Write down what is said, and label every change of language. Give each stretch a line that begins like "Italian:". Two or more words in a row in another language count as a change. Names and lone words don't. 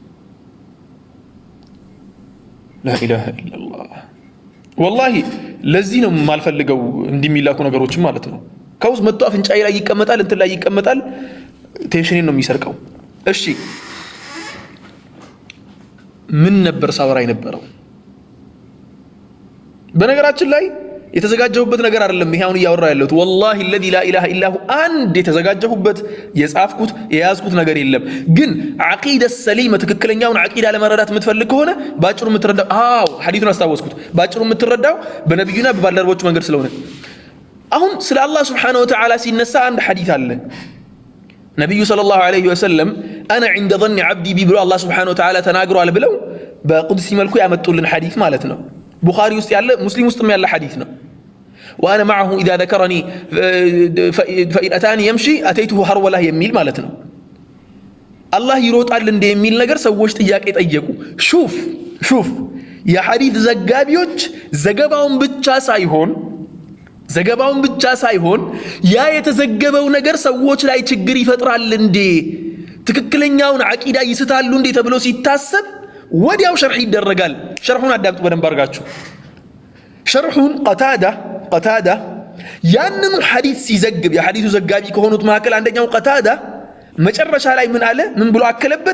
Arabic: لا إله إلا الله።
Amharic: ወላሂ ለዚህ ነው የማልፈልገው እንዲሚላኩ ነገሮችን ማለት ነው። ከውስጥ መጥቶ አፍንጫዬ ላይ ይቀመጣል፣ እንትን ላይ ይቀመጣል፣ ቴንሽኔን ነው የሚሰርቀው። እሺ ምን ነበር ሳወራ የነበረው? በነገራችን ላይ የተዘጋጀሁበት ነገር አይደለም ይሄ አሁን እያወራ ያለሁት።
Arabic: والله الذي لا اله الا هو
Amharic: አንድ የተዘጋጀሁበት የጻፍኩት የያዝኩት ነገር የለም። ግን
Arabic: عقيدة سليمة
Amharic: ትክክለኛውን አቂዳ ለመረዳት የምትፈልግ ከሆነ ባጭሩ የምትረዳው ሐዲሱን አስታወስኩት። ባጭሩ የምትረዳው በነብዩና በባልደረቦቹ መንገድ ስለሆነ አሁን ስለ አላህ
Arabic: سبحانه و
Amharic: Ta'ala ሲነሳ አንድ ሐዲስ አለ። ነብዩ
Arabic: صلى الله عليه وسلم انا عند ظن عبدي بي
Amharic: ብሎ አላህ
Arabic: سبحانه وتعالى
Amharic: ተናግሯል ብለው በቁድሲ መልኩ ያመጡልን ሐዲስ ማለት ነው። ቡኻሪ ውስጥ ያለ ሙስሊም ውስጥም ያለ ሐዲስ ነው።
Arabic: وانا معه اذا ذكرني فإن اتاني يمشي اتيته هروله
Amharic: የሚል ማለት ነው። አላህ ይሮጣል እንደ የሚል ነገር ሰዎች ጥያቄ ጠየቁ። ሹፍ የሐዲስ ዘጋቢዎች ዘገባውን ብቻ ሳይሆን ያ የተዘገበው ነገር ሰዎች ላይ ችግር ይፈጥራል እንዴ፣ ትክክለኛውን አቂዳ ይስታሉ እንዴ ተብሎ ሲታሰብ ወዲያው ሸርሕ ይደረጋል። ሸርሑን አዳምጡ በደንብ አድርጋችሁ። ሸርሑን ቀታዳ ያንን ሐዲስ ሲዘግብ የሐዲሱ ዘጋቢ ከሆኑት መካከል አንደኛው ቀታዳ መጨረሻ ላይ ምን አለ? ምን ብሎ አከለበት?